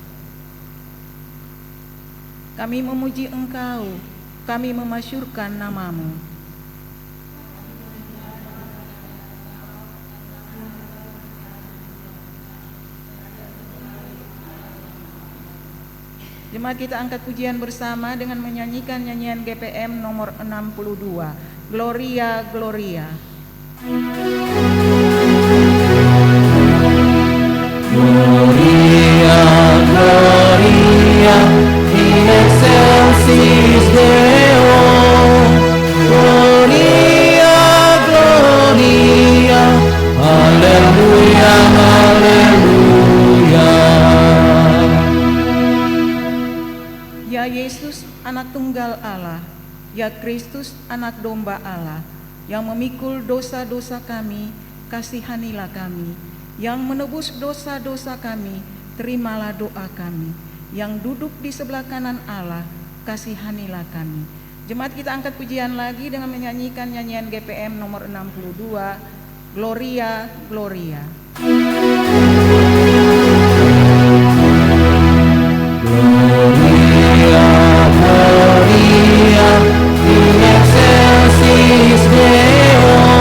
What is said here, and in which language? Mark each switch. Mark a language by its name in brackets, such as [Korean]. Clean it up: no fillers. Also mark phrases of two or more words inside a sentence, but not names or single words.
[Indonesian] Kami memuji Engkau, kami memasyurkan nama-Mu. Jemaat kita angkat pujian bersama dengan menyanyikan nyanyian GPM nomor 62, [Latin] Gloria, Gloria. Gloria, Gloria, in excelsis Deo. Gloria, Gloria, Alleluia, Alleluia. [Indonesian] Ya Yesus, anak tunggal Allah, ya Kristus, anak domba Allah, yang memikul dosa-dosa kami, kasihanilah kami. Yang menebus dosa-dosa kami, terimalah doa kami. Yang duduk di sebelah kanan Allah, kasihanilah kami. Jemaat kita angkat pujian lagi dengan menyanyikan nyanyian GPM nomor 62, [Latin] Gloria, Gloria. Gloria, Gloria, in excelsis Deo.